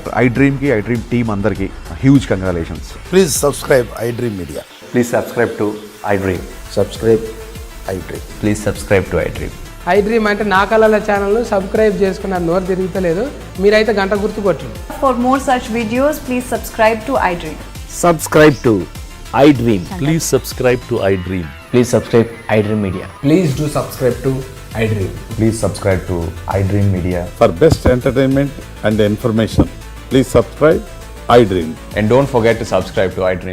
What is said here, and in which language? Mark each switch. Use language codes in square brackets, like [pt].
[te] iDream team అందరికి huge congratulations. [en] Please subscribe iDream Media. Please subscribe to iDream. Subscribe iDream. Please subscribe to iDream. [te] iDream అంటే నా కళల ఛానల్ను subscribe చేసుకున్న నోరు తిరుగుతలేదు, మీరైతే గంట గుర్తు కొట్టండి. [en] For more such videos, please subscribe to iDream. Subscribe to iDream. Please subscribe to iDream. Please subscribe iDream Media. Please do subscribe to iDream. Please subscribe to iDream Media. For best entertainment and information, please subscribe iDream. And don't forget to subscribe to iDream.